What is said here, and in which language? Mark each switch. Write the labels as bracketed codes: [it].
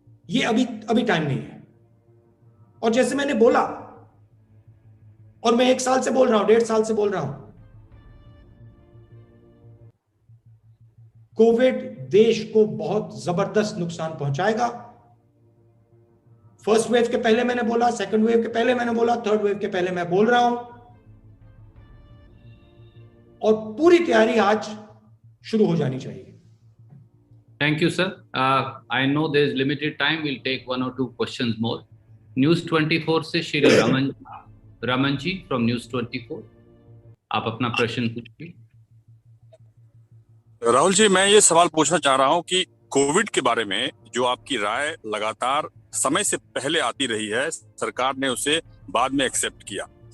[hi] ये अभी टाइम नहीं है। और जैसे मैंने बोला, और मैं 1 साल से बोल रहा हूं, 1.5 साल से बोल रहा हूं, कोविड देश को बहुत जबरदस्त नुकसान पहुंचाएगा। फर्स्ट वेव के पहले मैंने बोला, सेकंड वेव के पहले मैंने बोला, थर्ड वेव के पहले मैं बोल रहा हूं। और पूरी तैयारी आज शुरू हो जानी चाहिए। [en] Thank you, sir. I know there is limited time. We'll take 1 or 2 questions more. [hi] News 24 से श्री रमन जी [en] from News 24, [hi] आप अपना प्रश्न पूछिए। राहुल जी, मैं ये सवाल पूछना चाह रहा हूँ कि कोविड के बारे में जो आपकी राय लगातार समय से पहले आती रही है, सरकार ने उसे बाद में एक्सेप्ट किया।